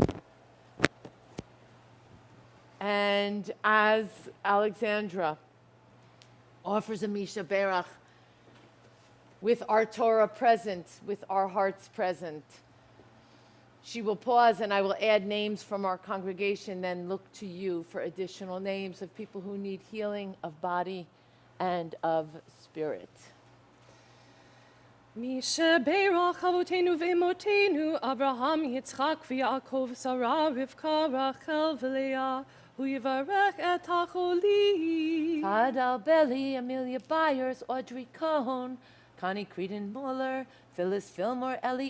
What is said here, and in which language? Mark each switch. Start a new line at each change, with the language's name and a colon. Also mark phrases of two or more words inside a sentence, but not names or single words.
English: And as Alexandra offers a Misha Berach with our Torah present, with our hearts present, she will pause and I will add names from our congregation, then look to you for additional names of people who need healing of body and of spirit.
Hebrew: משברך אבותינו ואמותינו, אברהם, יצחק ויעקב, שרה, רבקה, רחל ולאה, הוא יברך את החולים.
English: Hadal Belly, Amelia Byers, Audrey Cohn, Connie Creedon Muller, Phyllis Fillmore, Ellie